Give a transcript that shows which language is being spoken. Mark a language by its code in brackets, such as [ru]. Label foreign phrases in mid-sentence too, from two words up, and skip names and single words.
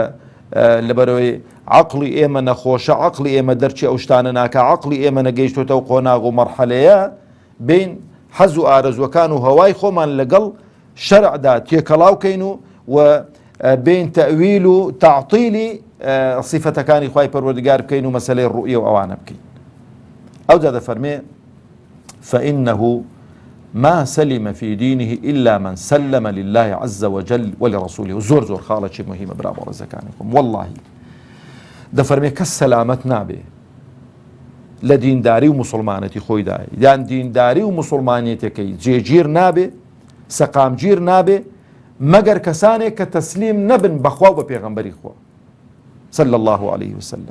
[ckb] لەبەرەوەی عقلی ئێمە نەخۆشە، عقلی ئێمە دەرچی ئەو شتانە ناکە، عقلی ئێمە نەگەیشتۆتە و قۆناغ و مەرحەلەیە بین حەز و ئارەزوەکان و هەوای خۆمان لەگەڵ شەرعدا تێکەڵاوکەین و بین تەویل و تعطیلی صیفەتەکانی خوای پەروەردگار بکەین و مەسەلەی ڕوئیە و ئەوانە بکەین. ئەو جا دەفەرمێ [ar] فإنه ما سلم في دينه إلا من سلم لله عز وجل ولرسوله. [ckb] زۆر زۆر خاڵێکی مهمە برا بەڕێزەکانیکم، واللهی دەفەرمێ کەس سەلامەت نابێ لە دینداری و مسلمانەتی خۆیدا، یان دینداری و مسلمانیەتەکەی جێگیر نابێ، سەقامگیر نابێ مەگەر کەسانێک کە تەسلیم نەبن بەخوا و بە پێغەمبەری خوا [ar] صلی الله عليه وسلم.